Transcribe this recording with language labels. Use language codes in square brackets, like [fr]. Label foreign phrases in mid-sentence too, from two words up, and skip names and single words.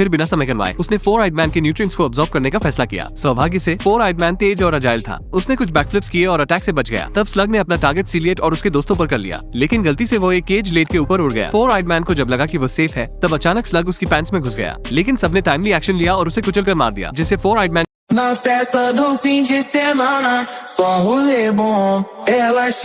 [hi] फिर बिना समय गंवाए उसने 4 आइड मैन के न्यूट्रिएंट्स को अब्सॉर्ब करने का फैसला किया। सौभाग्य से 4 आइड मैन तेज और अजाइल था। उसने कुछ बैकफ्लिप्स किए और अटैक से बच गया। तब स्लग ने अपना टारगेट सीलिएट और उसके दोस्तों पर कर लिया, लेकिन गलती से वो एक केज लेट के ऊपर उड़ गया। 4 आइड मैन को जब लगा कि वो सेफ है, तब अचानक स्लग उसकी पैंट्स में घुस गया, लेकिन सबने [en] timely action [hi] लिया और उसे कुचल कर मार दिया, जिससे 4 आइड मैन [pt] Na festa do fim de semana, só rolê bom. Ela